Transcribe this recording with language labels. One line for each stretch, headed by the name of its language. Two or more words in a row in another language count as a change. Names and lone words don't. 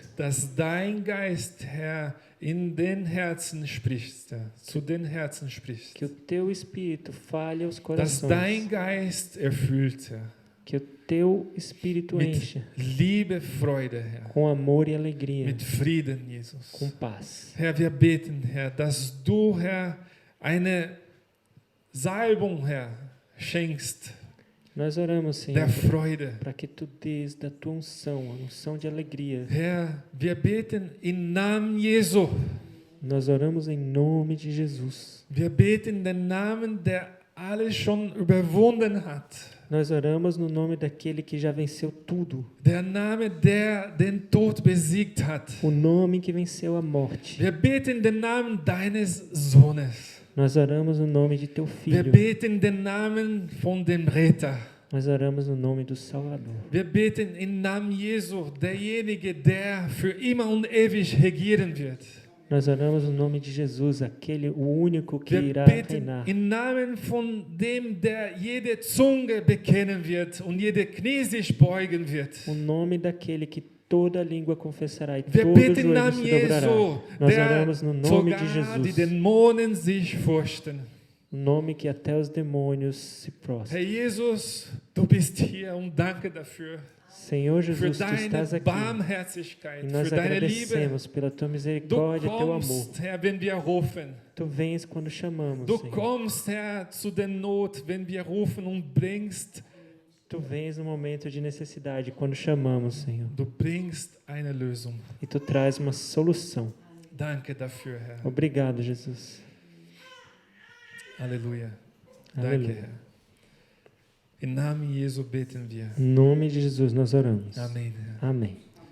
German: Dass dein Geist, Herr, in den Herzen spricht, zu den Herzen spricht.
Portuguese: Que o teu Espírito fale aos
German: Dass
Portuguese: corações.
German: dein Geist erfüllt, Herr.
Portuguese: Que o teu Espírito
German: Mit
Portuguese: encha
German: Liebe, Freude, Herr.
Portuguese: com amor e alegria,
German: Mit Frieden, Jesus.
Portuguese: com paz.
German: Herr, wir beten, Herr, dass du, Herr, eine Salbung, Herr, schenkst
Portuguese: Nós oramos, Senhor,
German: der Freude.
Portuguese: para que tu des da tua unção, a unção de alegria.
German: Herr, wir beten im Namen Jesu.
Portuguese: Nós oramos em nome de Jesus.
German: Wir beten den Namen, der alles schon überwunden hat.
Portuguese: Nós oramos no nome daquele que já venceu tudo.
German: Der Name, der den Tod besiegt hat.
Portuguese: O nome que venceu a morte.
German: Wir beten den Namen deines Sohnes.
Portuguese: Nós oramos no nome de teu
German: Wir
Portuguese: Filho.
German: beten den Namen von dem Retter.
Portuguese: Nós oramos no nome do Salvador.
German: Wir beten im Namen Jesu, derjenige, der für immer und ewig regieren wird.
Portuguese: Nós oramos no nome de Jesus, aquele, o único que
German: Wir
Portuguese: irá
German: beten
Portuguese: reinar.
German: im Namen von dem, der jede Zunge bekennen wird und jede Knie sich beugen wird.
Portuguese: O nome daquele que toda língua confessará e
German: Wir
Portuguese: todo
German: beten im
Portuguese: joelho
German: Namen
Portuguese: se dobrará.
German: Jesu,
Portuguese: Nós
German: der
Portuguese: oramos no nome de
German: sogar die
Portuguese: Jesus,
German: Dämonen sich fürchten.
Portuguese: o nome que até os demônios se prostram.
German: Herr Jesus, du bist hier und danke dafür.
Portuguese: Senhor
German: Für
Portuguese: Jesus, tu
German: deine
Portuguese: estás aqui
German: Barmherzigkeit,
Portuguese: e
German: für
Portuguese: nós
German: deine Liebe.
Portuguese: agradecemos pela tua
German: Du
Portuguese: misericórdia e teu amor.
German: kommst, Herr, wenn wir rufen.
Portuguese: Tu vens quando chamamos,
German: Du
Portuguese: Senhor.
German: kommst, Herr, zu der Not, wenn wir rufen und bringst.
Portuguese: Tu vens no momento de necessidade, quando chamamos, Senhor.
German: Du bringst eine Lösung.
Portuguese: E tu traz uma solução.
German: Danke dafür, Herr.
Portuguese: Obrigado, Jesus.
German: Halleluja. Danke,
Portuguese: Aleluia.
German: Herr. Im Namen Jesu beten wir.
Portuguese: Em nome de Jesus nós oramos.
German: Amém, Herr.
Portuguese: Amém.